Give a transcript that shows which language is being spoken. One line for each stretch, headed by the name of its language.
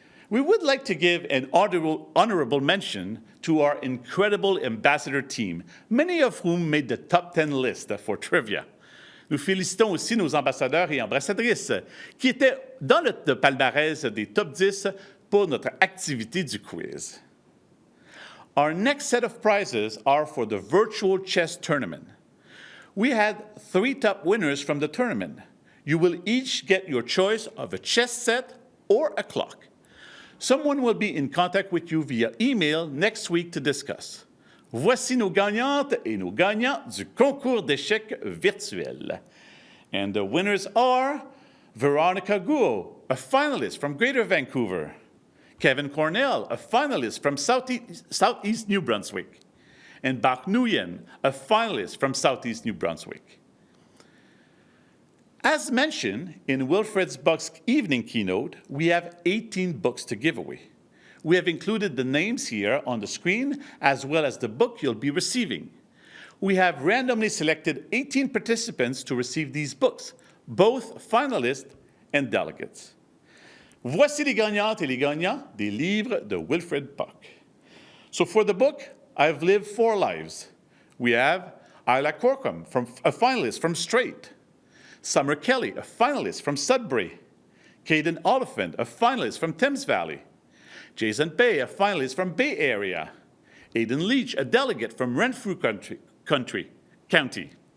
English: We would like to give an honorable mention to our incredible ambassador team, many of whom made the top 10 list for trivia.
French: Nous félicitons aussi nos ambassadeurs et ambassadrices qui étaient dans le palmarès des top 10 pour notre activité du quiz.
English: Our next set of prizes are for the virtual chess tournament. We had 3 top winners from the tournament. You will each get your choice of a chess set or a clock. Someone will be in contact with you via email next week to discuss.
French: Voici nos gagnantes et nos gagnants du concours d'échecs virtuel.
English: And the winners are Veronica Guo, a finalist from Greater Vancouver; Kevin Cornell, a finalist from Southeast New Brunswick; and Bach Nguyen, a finalist from Southeast New Brunswick. As mentioned in Wilfred's Books evening keynote, we have 18 books to give away. We have included the names here on the screen, as well as the book you'll be receiving. We have randomly selected 18 participants to receive these books, both finalists and delegates.
French: Voici les gagnantes et les gagnants des livres de Wilfred Buck.
English: So for the book, I've Lived 4 Lives. We have Isla Corkum, a finalist from Strait. Summer Kelly, a finalist from Sudbury. Caden Oliphant, a finalist from Thames Valley. Jason Bay, a finalist from Bay Area. Aidan Leach, a delegate from Renfrew County.